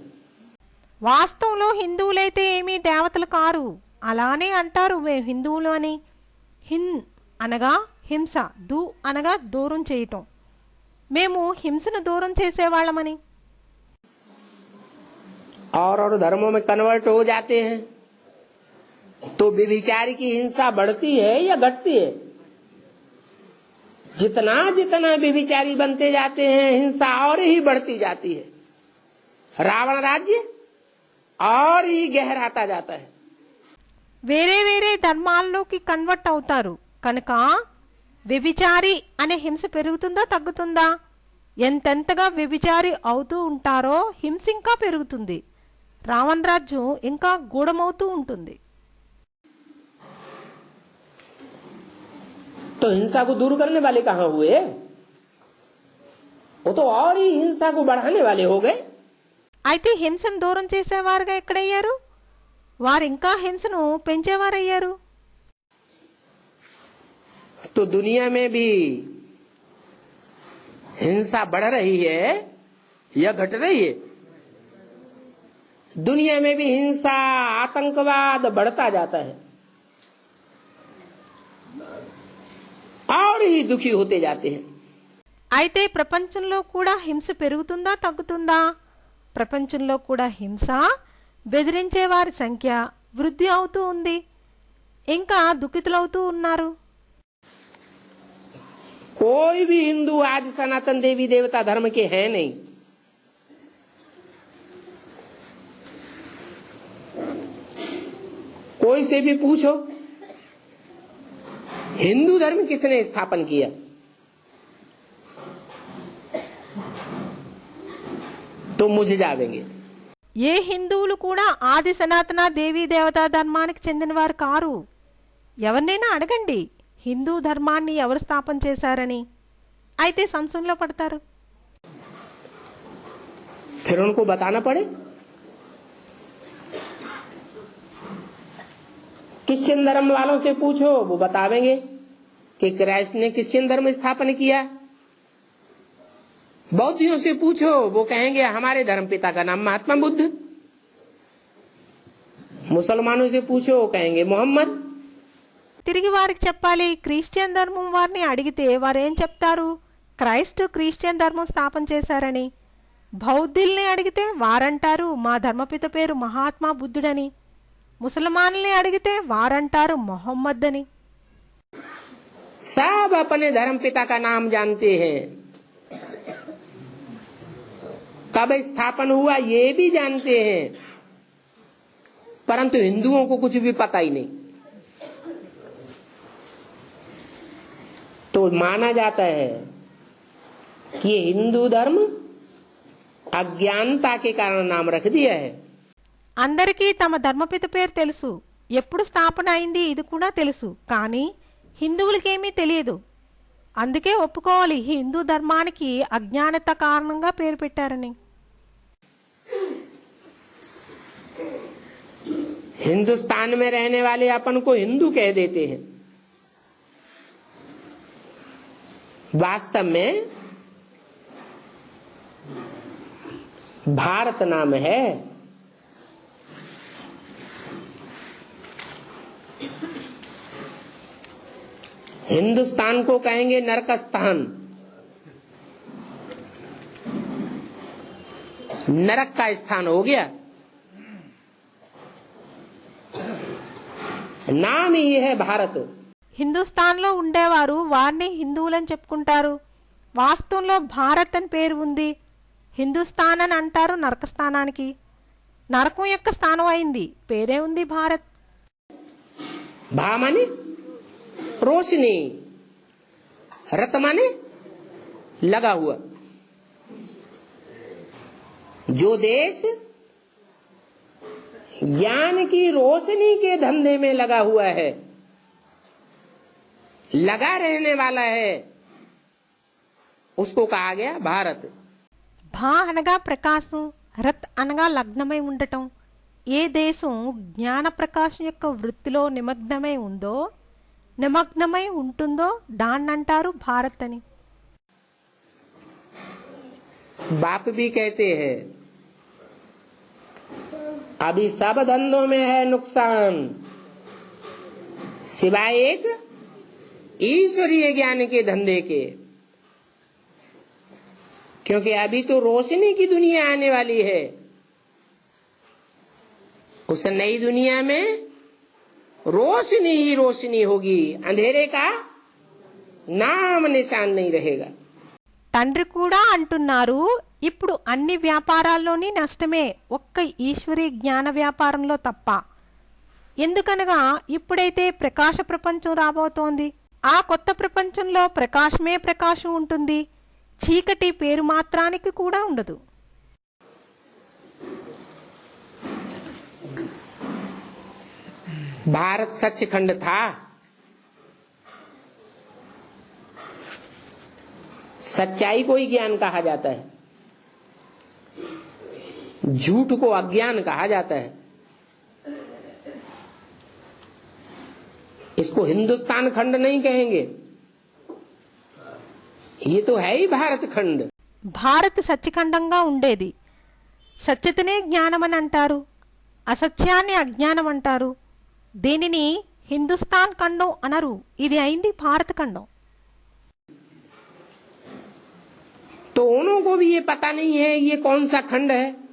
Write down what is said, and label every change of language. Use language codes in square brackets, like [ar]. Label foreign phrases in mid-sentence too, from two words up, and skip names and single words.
[te] వాస్తవంలో హిందువులైతే ఏమీ దేవతలు కారు, అలానే అంటారు మేము హిందువులు అని. హిన్ అనగా హింస, దు అనగా దూరం చేయటం. మేము హింసను దూరం చేసేవాళ్ళమని. [hi] और धर्मों में कन्वर्ट हो जाते हैं तो व्यभिचारी की हिंसा बढ़ती है या घटती है? जितना जितना व्यभिचारी बनते जाते हैं हिंसा और ही बढ़ती जाती है. रावण राज्य और ही गहराता जाता है. [te] వేరే వేరే ధర్మాల్లోకి కన్వర్ట్ అవుతారు కనుక వ్యభిచారి అనే హింస పెరుగుతుందా తగ్గుతుందా? ఎంతెంతగా వ్యభిచారి అవుతూ ఉంటారో హింస ఇంకా పెరుగుతుంది, రావణ రాజ్యం ఇంకా గూఢమవుతూ ఉంటుంది. [hi] तो हिंसा को दूर करने वाले कहां हुए? वो तो और ही हिंसा को बढ़ाने वाले हो गए. [te] అయితే హింసను దూరం చేసేవారుగా ఎక్కడయ్యారు? వారు ఇంకా హింసను పెంచేవారయ్యారు. [hi] तो दुनिया में भी हिंसा बढ़ रही है या घट रही है? दुनिया में भी हिंसा आतंकवाद बढ़ता जाता है और ही दुखी होते जाते हैं. [te] అయితే ప్రపంచంలో కూడా హింస పెరుగుతుందా తగ్గుతుందా? ప్రపంచంలో కూడా హింస, బెదిరించే వారి సంఖ్య వృద్ధి అవుతూ ఉంది, ఇంకా దుఃఖితులవుతూ ఉన్నారు. [hi] कोई भी हिंदू आज सनातन देवी देवता धर्म के हैं नहीं. कोई से भी पूछो हिंदू धर्म किसने स्थापन किया, तो मुझे जावेंगे. [te] ఏ హిందువులు కూడా ఆది సనాతన దేవీ దేవతా ధర్మానికి చెందినవారు కారు. ఎవరినైనా అడగండి హిందూ ధర్మాన్ని ఎవరు స్థాపన చేశారని, అయితే సంశయంలో పడతారు. [hi] फिर उनको बताना पड़े. क्रिश्चियन धर्म वालों से पूछो, वो बतावेंगे कि क्राइस्ट ने क्रिश्चियन धर्म स्थापन किया. बौद्धियों से पूछो, वो कहेंगे हमारे धर्म पिता का नाम महात्मा बुद्ध. मुसलमानों से पूछो, वो कहेंगे मोहम्मद. [te] తిరిగి వారికి చెప్పాలి. క్రిస్టియన్ ధర్మం వారిని అడిగితే వారేం చెప్తారు? క్రైస్ట్ క్రిస్టియన్ ధర్మం స్థాపన చేశారని. బౌద్ధుల్ని అడిగితే వారంటారు మా ధర్మపిత పేరు మహాత్మా బుద్ధుడని. ముసల్మానుల్ని అడిగితే వారంటారు మొహమ్మద్ అని. [hi] सब अपने धर्म पिता का नाम जानते हैं, कब स्थापन हुआ ये भी जानते हैं, परंतु हिंदुओं को कुछ भी पता ही नहीं. तो माना जाता है कि ये हिंदू धर्म अज्ञानता के कारण नाम रख दिया है. [te] అందరికీ తమ ధర్మపిత పేరు తెలుసు, ఎప్పుడు స్థాపన అయింది ఇది కూడా తెలుసు, కానీ హిందువులకేమీ తెలియదు. అందుకే ఒప్పుకోవాలి హిందూ ధర్మానికి అజ్ఞానత కారణంగా పేరు పెట్టారని. [hi] हिंदुस्तान में रहने वाले अपन को हिंदू कह देते हैं. वास्तव में भारत नाम है. हिंदुस्तान को कहेंगे नरकस्तान. नरक का स्थान हो गया. नाम ही है भारत. [te] హిందుస్థాన్లో ఉండేవారు వారిని హిందువులని చెప్పుకుంటారు. వాస్తవంలో భారత్ అని పేరు ఉంది. హిందుస్థాన్ అని అంటారు నరకస్థానానికి. నరకం యొక్క స్థానం అయింది, పేరే ఉంది భారత్. [hi] भा माने रोशनी, रत माने लगा हुआ. जो देश ज्ञान की रोशनी के धंधे में लगा हुआ है, लगा रहने वाला है, उसको कहा गया भारत. [te] భా అనగా ప్రకాశం, రత్ అనగా లగ్నమై ఉండటం. ఏ దేశం జ్ఞాన ప్రకాశం యొక్క వృత్తిలో నిమగ్నమై ఉందో, నిమగ్నమై ఉంటుందో దాన్నంటారు భారత్ అని. [hi] बाप भी कहते हैं अभी सब धंधों में है नुकसान, सिवाय एक ईश्वरीय ज्ञान के धंधे के. क्योंकि अभी तो रोशनी की दुनिया आने वाली है. उस नई दुनिया में रोशनी ही रोशनी होगी, अंधेरे का नाम निशान नहीं रहेगा. [te] తండ్రి కూడా అంటున్నారు ఇప్పుడు అన్ని వ్యాపారాల్లోని నష్టమే, ఒక్క ఈశ్వరీ జ్ఞాన వ్యాపారంలో తప్ప. ఎందుకనగా ఇప్పుడైతే ప్రకాశ ప్రపంచం రాబోతోంది. ఆ కొత్త ప్రపంచంలో ప్రకాశమే ప్రకాశం ఉంటుంది, చీకటి పేరు మాత్రానికి కూడా ఉండదు. [hi] भारत सचखंड था, सच्चाई को ही ज्ञान कहा जाता है, झूठ को अज्ञान कहा जाता है. इसको हिंदुस्तान खंड नहीं कहेंगे, ये तो है ही भारत खंड. [te] భారత్ సత్యఖండంగా ఉండేది, సత్యతనే జ్ఞానమని అంటారు, అసత్యాన్ని అజ్ఞానం అంటారు. దీనిని హిందుస్థాన్ ఖండం అనరు, ఇది అయింది భారత ఖండం. [hi] तो उन्हों को भी ये पता नहीं है ये कौन सा खंड है.